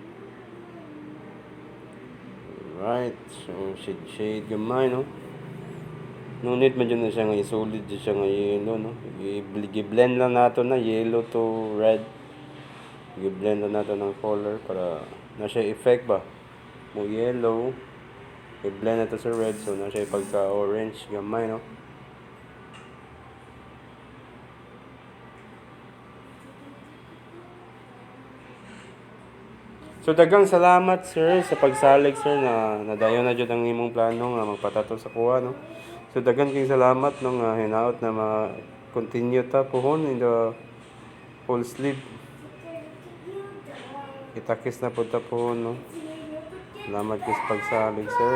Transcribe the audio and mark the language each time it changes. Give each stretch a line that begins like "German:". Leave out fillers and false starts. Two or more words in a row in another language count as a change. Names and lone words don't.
Cebuano: Alright, so shade gamay, no? Ngunit medyo na siya nga isulid dyan siya nga yellow, no? I-blend lang nato na yellow to red. I-blend lang nato ng color para na siya effect ba? Mo yellow, i-blend nato sa red, so na siya pagka-orange gamay, no? So dagang salamat sir sa pagsalig sir na nadayon na jud ang imong plano nga magpatato sa kuha, no. So dagan kay salamat no nga hinaot na ma-continue ta pohon
English: in the full sleeve.
Cebuano: Itakis na pud ta pohon, no. Salamat kay sa pagsalig sir.